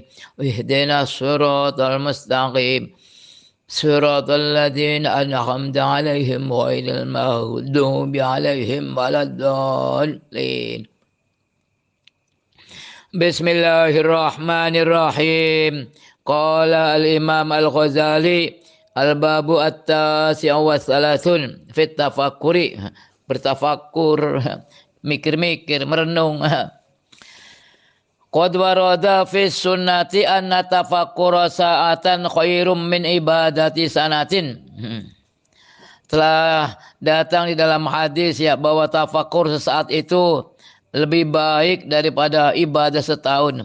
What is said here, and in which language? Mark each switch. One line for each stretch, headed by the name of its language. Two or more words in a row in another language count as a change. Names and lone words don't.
Arabic: اهدنا الصراط المستقيم. صراط الذين أنعمت عليهم غير المغضوب عليهم ولا الضالين. بسم الله الرحمن الرحيم. قال الإمام الغزالي الباب التاسع والثلاثون في التفكر.
Indonesian: Bertafakkur, mikir-mikir, merenung.
Arabic: قد ورد في السنة أن تفكر ساعة خير من عبادة سنة.
Indonesian: Telah datang di dalam hadis ya bahwa tafakur sesaat itu lebih baik daripada ibadah setahun.